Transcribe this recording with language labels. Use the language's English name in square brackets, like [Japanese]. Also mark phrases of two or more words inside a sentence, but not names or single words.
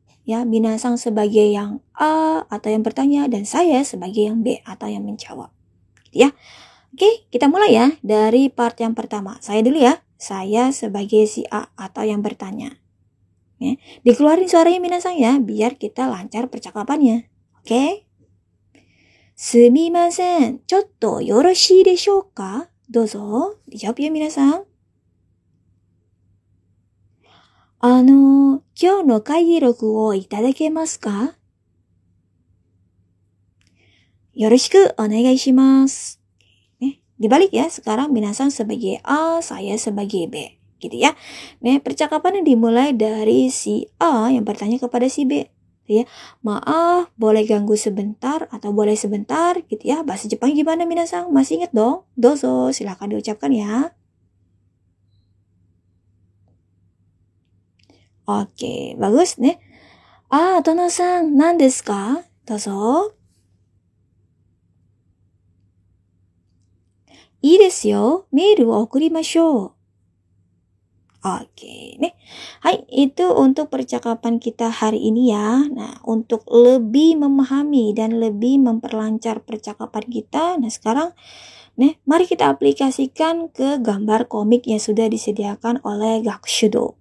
[Indonesian] Ya, Minasang sebagai yang A atau yang bertanya dan saya sebagai yang B atau yang menjawab. Gitu ya. Oke, kita mulai ya dari part yang pertama. Saya dulu ya. Saya sebagai si A atau yang bertanya. Ya, dikeluarin suaranya Minasang ya biar kita lancar percakapannya. Oke? [Japanese] すみません、ちょっとよろしいでしょうか? Dozo. [Indonesian] Dijawab ya Minasang. [Japanese] 今日の会議録をいただけますか？よろしくお願いします。 [Indonesian] Dibalik ya, sekarang Minasang sebagai A, saya sebagai B. Gitu ya. Percakapan yang dimulai dari si A yang bertanya kepada si B. Ya, maaf, boleh ganggu sebentar atau boleh sebentar gitu ya. Bahasa Jepang gimana Minasang? Masih ingat dong? Dozo, silakan diucapkan ya. Oke, bagus nih. [Japanese] Tono-san, nan desu ka? どうぞ。いいですよ、メールを送りましょう. [Indonesian] Oke, nih. Hai, itu untuk percakapan kita hari ini ya. Nah, untuk lebih memahami dan lebih memperlancar percakapan kita, nah sekarang mari kita aplikasikan ke gambar komik yang sudah disediakan oleh Gakushudo.